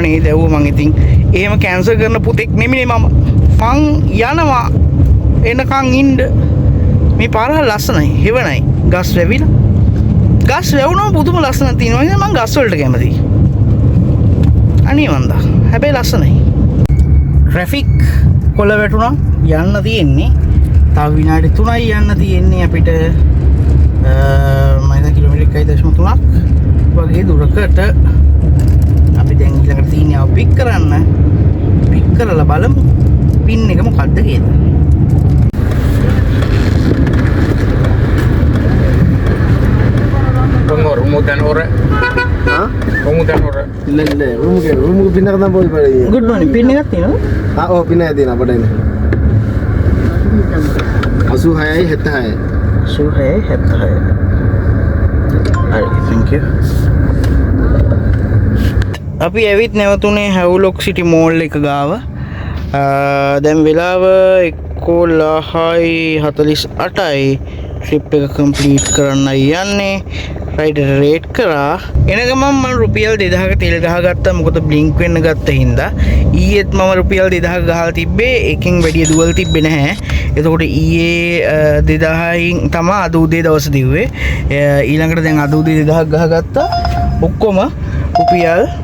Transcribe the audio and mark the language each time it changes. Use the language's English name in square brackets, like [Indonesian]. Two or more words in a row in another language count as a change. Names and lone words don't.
[Sinhala] නේද ඇහුවා මං ඉතින් එහෙම කැන්සල් කරන පුතෙක් නෙමෙයි මම යනවා එනකන් ඉන්න මේ පාර ලස්සනයි හෙවණයි ගස් වැවිලා ගස් වැවුනම පුදුම ලස්සනක් තියෙනවා ඉතින් මං ගස් වලට කැමතියි අනේ වන්දා හැබැයි ලස්සනයි ට්‍රැෆික් කොළ වැටුණා යන්න තියෙන්නේ තව විනාඩි 3යි යන්න තියෙන්නේ අපිට මම කිලෝමීටර් 1.3ක් වගේ දුරකට අපි දැන් ඊළඟට තියෙන්නේ ආව පික් කරන්න පික් කරලා බලමු පින් එක මොකද්ද කියලා Rumutan ora. Hah? Rumutan ora. [Tamil] இல்ல ரூமுக்கு பின்னாடி தான் போய் பாரு. [English] good morning [Sinhala] පින් එකක් තියෙනවද [Tamil] ஓ பின்னாடி [Sinhala] තියෙන අපිට එන්න. 86යි 76යි. 76 හරි [English] thank you [Sinhala] අපි ඇවිත් නැවතුනේ හැවුලොක් සිටි මෝල් එක ගාව දැන් වෙලාව 11:48යි ට්‍රිප් එක කම්ප්ලීට් කරන්න යන්නේ [English] rider rate [Sinhala] කරා එන ගමන් මම රුපියල් 2000ක තෙල් ගහගත්තා මොකද බ්ලින්ක් වෙන්න ගත්ත හින්දා ඊයේත් මම රුපියල් 2000ක ගහලා තිබ්බේ එකෙන් වැඩිය දුවල් තිබ්බේ නැහැ එතකොට ඊයේ 2000න් තමයි අද උදේ දවස් දිව්වේ ඊළඟට දැන් අද උදේ 2000ක් ගහගත්තා ඔක්කොම රුපියල්